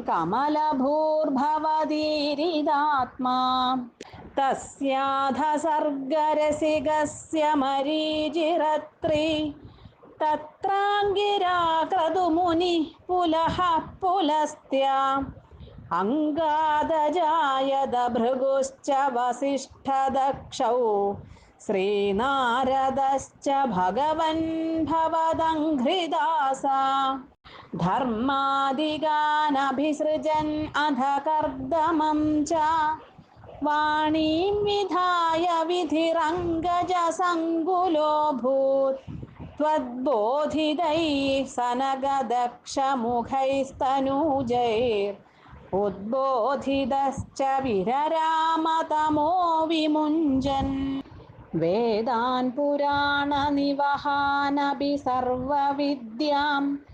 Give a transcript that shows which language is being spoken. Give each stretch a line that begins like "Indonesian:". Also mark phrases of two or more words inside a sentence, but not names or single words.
Sanskrit: കമലഭൂർഭവതീരിതാത്മാ തസ്യാധസർഗരസികസ്യ മരീചിരത്രി തത്രാംഗിരാ ക്രതുമുനി പുലഃ പുലസ്ത്യ അംഗാദജായത ഭൃഗുശ്ച വസിഷ്ഠദക്ഷൗ ശ്രീനാരദശ്ച ഭഗവൻ ഭവദംഘ്രിദാസ ധർമാദിഗാനഭിസൃജൻ അധ കർദമം ച വാണീം വിധായ വിധിരംഗജസംകുലോഭൂത് त्वद्बोधितैः सनगदक्षमुखैस्तनूजैर् उद्बोधितश्च विररामतमो विमुञ्जन् वेदान् पुराणनिवहानपि सर्वविद्यां